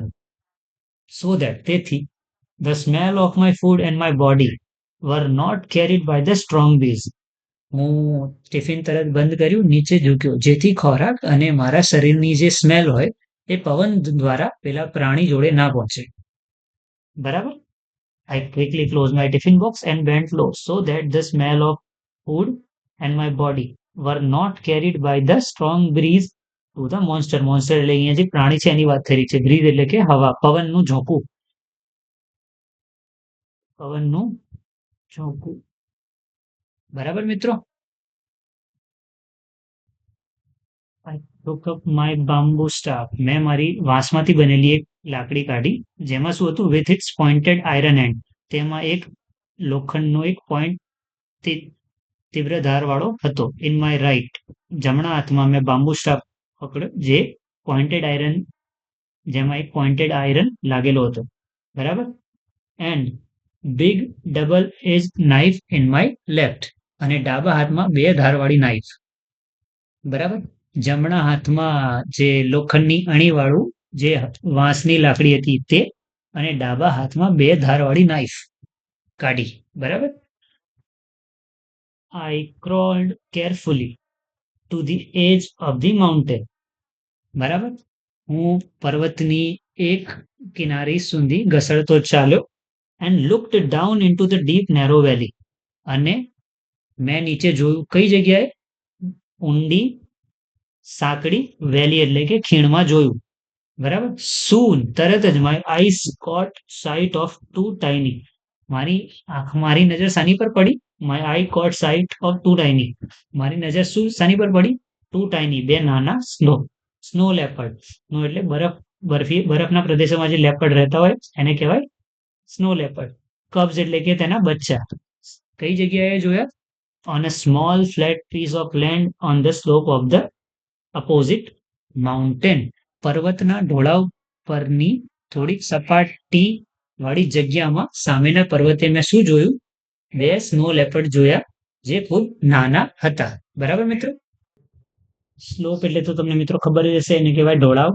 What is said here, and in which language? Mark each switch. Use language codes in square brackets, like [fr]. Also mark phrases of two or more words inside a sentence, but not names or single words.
[en] so that, તેથી, the smell of my food and my body were not carried by the strong breeze. [gu] હું ટિફિન તરત બંધ કર્યું, નીચે ઝૂક્યો, જેથી ખોરાક અને મારા શરીરની જે સ્મેલ હોય એ પવન દ્વારા પેલા પ્રાણી જોડે ના પહોંચે. બરાબર. [en] I quickly closed my tiffin box and bent low so that the smell of food and my body were not carried by the strong breeze to the monster. [gu] Monster એટલે અહીંયા જે પ્રાણી છે એની વાત થઈ રહી છે. બ્રીઝ એટલે કે હવા, પવનનું ઝોકું. પવનનું ઝોકું. બરાબર મિત્રો. [en] I took up my bamboo staff. [gu] મેં મારી વાંસમાંથી બનેલી એક લાકડી કાઢી, જેમાં શું હતું, [en] with its pointed iron end. [gu] તેમાં એક લોખંડનો એક પોઈન્ટ તીવ્ર ધારવાળો હતો. [en] in my right, [gu] જમણા હાથમાં મેં [en] bamboo staff [gu] પકડ્યો, જે [en] pointed iron, [gu] જેમાં એક [en] pointed iron [gu] લાગેલો હતો. બરાબર. [en] and big double edge knife in my left. [gu] અને ડાબા હાથમાં બે ધારવાળી નાઇફ. બરાબર. જમણા હાથમાં જે લોખંડની અણીવાળું જે વાંસની લાકડી હતી તે, અને ડાબા હાથમાં બે ધારવાળી નાઇફ કાઢી. બરાબર. [en] I crawled carefully to the edge of the mountain. [gu] બરાબર. હું પર્વતની એક કિનારી સુધી ઘસડતો ચાલ્યો. [en] and looked down into the deep narrow valley. [gu] અને મેં નીચે જોયું, કઈ જગ્યાએ, ઊંડી સાંકડી વેલી એટલે કે ખીણમાં જોયું. બરાબર. soon, તરત જ, [en] my eyes caught sight of two tiny. [gu] મારી નજર સાની પર પડી, [en] my eye caught sight of two tiny. [gu] મારી નજર શું સાની પર પડી, [en] two tiny, [gu] બે નાના [en] snow leopard. [gu] સ્નો એટલે બરફના પ્રદેશોમાં જે લેપર્ડ રહેતા હોય એને કહેવાય [en] snow leopard. [gu] કબ્સ એટલે કે તેના બચ્ચા. કઈ જગ્યાએ જોયા, [en] on a small flat piece of land on the slope of the opposite mountain. [gu] પર્વતના ઢોળાવ પરની થોડીક સપાટી વાળી જગ્યામાં સામેના પર્વતે મેં શું જોયું, બે [en] snow leopard [gu] જોયા, જે ખૂબ નાના હતા. બરાબર મિત્રો. સ્લોપ એટલે તો તમને મિત્રો ખબર જ હશે, એને કહેવાય ઢોળાવ.